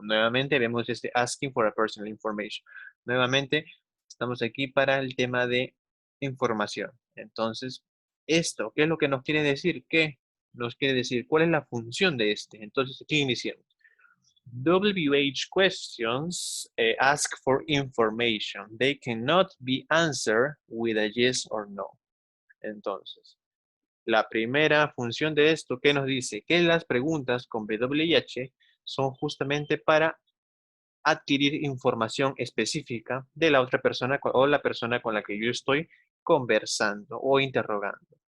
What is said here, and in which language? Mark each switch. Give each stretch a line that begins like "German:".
Spanish: Nuevamente vemos este
English: asking for a personal information.
Spanish: Nuevamente, estamos aquí para el tema de información. Entonces, esto, ¿qué es lo que nos quiere decir? ¿Qué nos quiere decir? ¿Cuál es la función de este? Entonces, aquí iniciamos.
English: WH questions ask for information. They cannot be answered with a yes or no.
Spanish: Entonces, la primera función de esto, ¿qué nos dice? Que las preguntas con WH son justamente para adquirir información específica de la otra persona o la persona con la que yo estoy conversando o interrogando.